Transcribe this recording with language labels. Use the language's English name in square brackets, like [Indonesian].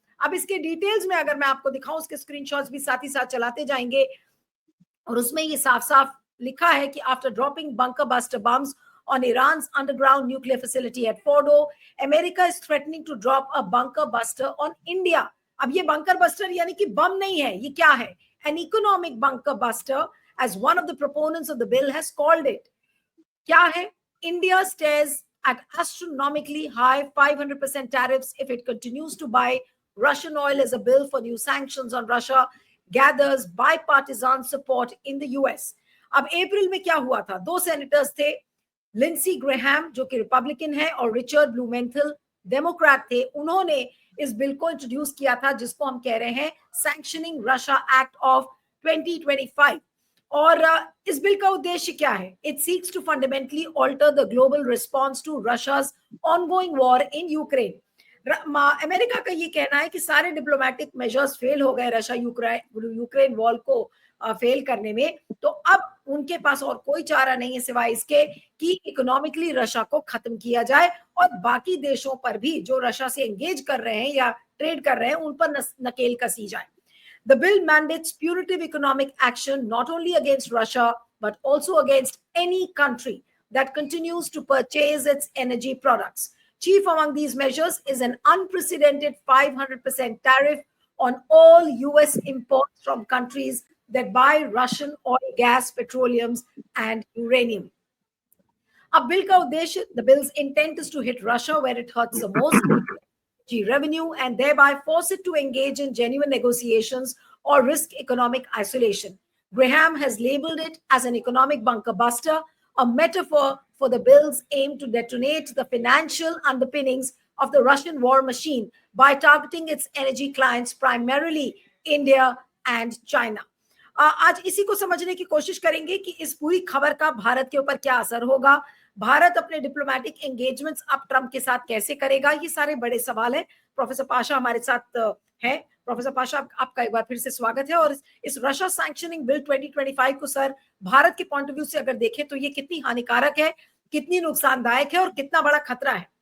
[Hindi] अब इसके डिटेल्स में अगर मैं आपको दिखाऊं, उसके स्क्रीनशॉट्स भी साथ ही साथ चलाते जाएंगे, और उसमें ये साफ साफ लिखा है कि [English] After dropping bunker buster bombs on Iran's underground nuclear facility at Fordo, America is threatening to drop a bunker buster on India. [Hindi] अब ये bunker buster यानी कि बम नहीं है, ये क्या है? [English] An economic bunker buster, as one of the proponents of the bill has called it. [Hindi] क्या है? [English] India stares at astronomically high 500% tariffs if it continues to buy Russian oil, as a bill for new sanctions on Russia gathers bipartisan support in the US. [Hindi] अब अप्रैल में क्या हुआ था? दो senators थे, Linsey Graham जो कि रिपब्लिकन है और रिचर्ड ब्लूमेंथल डेमोक्रेट थे। उन्होंने इस बिल को इंट्रोड्यूस किया था, जिसको हम कह रहे हैं सैंक्शनिंग रशिया एक्ट ऑफ 2025। और इस बिल का उद्देश्य क्या है? [English] It seeks to fundamentally alter the global response to Russia's ongoing war in Ukraine. [Hindi] America का ये कहना है कि सारे डिप्लोमेटिक मेजर्स फेल हो गए रशिया यूक्रेन वॉर को फेल करने में, तो अब उनके पास और कोई चारा नहीं है सिवाय इसके कि इकोनॉमिकली रशिया को खत्म किया जाए, और बाकी देशों पर भी जो रशिया से एंगेज कर रहे हैं या ट्रेड कर रहे हैं उन पर नकेल कसी जाए। [English] The bill mandates punitive economic action not only against Russia but also against any country that continues to purchase its energy products. Chief among these measures is an unprecedented 500% tariff on all US imports from countries that buy Russian oil, gas, petroleums, and uranium. [Hindi] अब bill का उद्देश्य, [English] the bill's intent is to hit Russia where it hurts the most, revenue, and thereby force it to engage in genuine negotiations or risk economic isolation. Graham has labeled it as an economic bunker buster, a metaphor for the bill's aim to detonate the financial underpinnings of the Russian war machine by targeting its energy clients, primarily India and China. [Hindi] आज इसी को समझने की कोशिश करेंगे कि इस पूरी खबर का भारत के ऊपर क्या असर होगा। भारत अपने डिप्लोमेटिक एंगेजमेंट्स अब ट्रंप के साथ कैसे करेगा, ये सारे बड़े सवाल हैं। प्रोफेसर पाशा हमारे साथ हैं। प्रोफेसर पाशा, आपका एक बार फिर से स्वागत है। और इस रशिया सैंक्शनिंग बिल 2025 को सर, भारत के पॉइंट ऑफ व्यू से अगर देखें तो ये कितनी हानिकारक है, कितनी नुकसानदायक है और कितना बड़ा खतरा है?